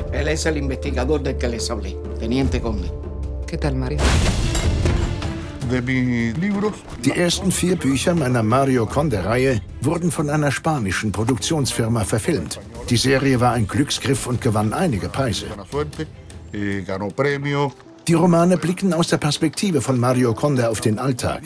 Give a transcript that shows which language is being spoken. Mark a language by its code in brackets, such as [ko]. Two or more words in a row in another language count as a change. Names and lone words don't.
[es] es el investigador del que les hablé, Teniente Conde. ¿Qué tal, Mario? [de] Die ersten 4 Bücher meiner Mario Conde-Reihe wurden von einer spanischen Produktionsfirma verfilmt. Die Serie war ein Glücksgriff und gewann einige Preise. Die Romane blicken aus der Perspektive von Mario Conde auf den Alltag.